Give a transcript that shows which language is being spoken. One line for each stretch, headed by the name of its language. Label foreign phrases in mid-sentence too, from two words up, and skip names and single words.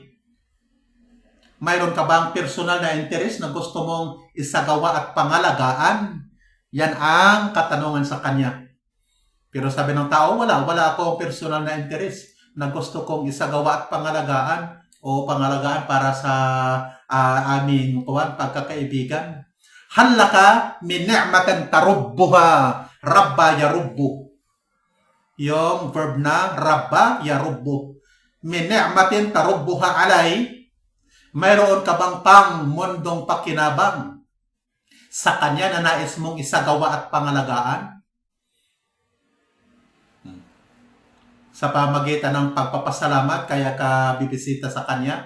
Filipino: Mayroon ka bang personal na interest na gusto mong isagawa at pangalagaan? Yan ang katanungan sa kanya. Pero sabi ng tao, wala akong personal na interest na gusto kong isagawa at pangalagaan para sa aming pagkakaibigan.
Arabic: هل لك من نعمة تربها، ربّ يربّ.
Filipino: Yung verb na
Arabic: ربّ يربّ. من نعمة تربها
Filipino: alay, mayroon ka bang pang mundong pakinabang sa kanya na nais mong isagawa at pangalagaan? Sa pamagitan ng pagpapasalamat, kaya ka bibisita sa kanya?